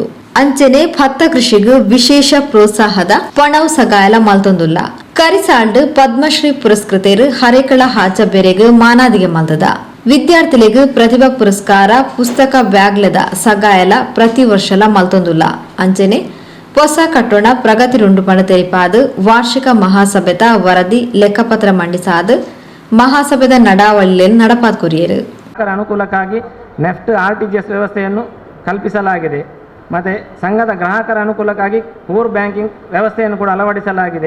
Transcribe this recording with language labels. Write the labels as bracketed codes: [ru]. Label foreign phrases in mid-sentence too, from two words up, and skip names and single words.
[tcy] ಅಂಚನೆ ಭತ್ತ ಕೃಷಿಗೂ ವಿಶೇಷ ಪ್ರೋತ್ಸಾಹದ ಪಣವು ಸಗಾಯಲ ಮಲ್ತೊಂದುಲ್ಲ. ಕರಿಸಾಲ್ಡ್ ಪದ್ಮಶ್ರೀ ಪುರಸ್ಕೃತರು ಹರೇಕಳ ಹಾಚ ಬೆರೆಗೂ ಮಾನಾದಿಗೆ ಮಲ್ತದ. ವಿದ್ಯಾರ್ಥಿಗಳಿಗೂ ಪ್ರತಿಭಾ ಪುರಸ್ಕಾರ ಪುಸ್ತಕ ಬ್ಯಾಗ್ಲೆದ ಸಗಾಯಲ ಪ್ರತಿ ವರ್ಷಲ ಮಲ್ತೊಂದುಲ್ಲ. ಅಂಚನೆ ಹೊಸ ಕಟ್ಟೋಣ ಪ್ರಗತಿ ರುಂಡು ಪಣ ತೆರಿಪಾದ ವಾರ್ಷಿಕ ಮಹಾಸಭೆದ ವರದಿ ಲೆಕ್ಕಪತ್ರ ಮಂಡಿಸಾದ ಮಹಾಸಭೆದ ನಡಾವಳಿಯನ್ನು ನಡಪಾದ ಕೊರಿಯರು. [kn] ಅನುಕೂಲಕ್ಕಾಗಿ ನೆಫ್ಟ್ ಆರ್ಟಿಜಿಎಸ್ ವ್ಯವಸ್ಥೆಯನ್ನು ಕಲ್ಪಿಸಲಾಗಿದೆ. ಮತ್ತು ಸಂಘದ ಗ್ರಾಹಕರ ಅನುಕೂಲಕ್ಕಾಗಿ [en] core banking [kn] ವ್ಯವಸ್ಥೆಯನ್ನು ಕೂಡ ಅಳವಡಿಸಲಾಗಿದೆ.